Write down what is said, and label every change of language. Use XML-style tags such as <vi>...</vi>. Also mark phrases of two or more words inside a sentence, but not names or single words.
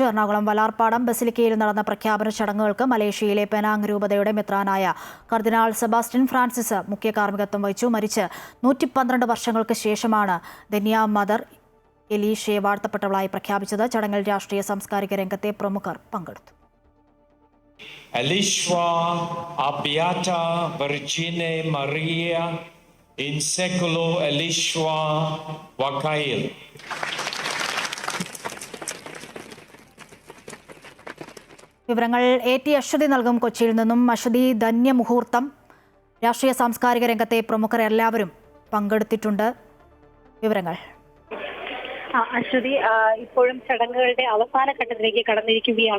<ml>എറണാകുളം വലാർപാടം ബസിലിക്കയിൽ നടന്ന പ്രഖ്യാപന ചടങ്ങുകൾക്ക് മലേഷ്യയിലെ പെനാങ് രൂപതയുടെ മെത്രാനായ കർദിനാൾ സെബാസ്റ്റ്യൻ ഫ്രാൻസിസ് മുഖ്യ കാർമ്മികത്വം വഹിച്ചു. മരിച്ച് 112 വർഷങ്ങൾക്ക് ശേഷമാണ് ധന്യ മദർ ഏലീഷയെ വാഴ്ത്തപ്പെട്ടവളായി പ്രഖ്യാപിച്ചത്. ചടങ്ങിൽ രാഷ്ട്രീയ സാംസ്കാരിക രംഗത്തെ പ്രമുഖർ പങ്കെടുത്തു.</ml> <la>Elishua a Beata Virgine Maria in seculo Elishua Wakail.</la> <ml>വിവരങ്ങൾ AT അശ്വതി നൽകും. കൊച്ചിയിൽ നിന്നും അശ്വതി, ധന്യമുഹൂർത്തം, രാഷ്ട്രീയ സാംസ്കാരിക രംഗത്തെ പ്രമുഖർ എല്ലാവരും പങ്കെടുത്തിട്ടുണ്ട്. വിവരങ്ങൾ. അശ്വതി, ഇപ്പോഴും ചടങ്ങുകളുടെ അവസാന ഘട്ടത്തിലേക്ക് കടന്നിരിക്കുകയാണ്.</ml>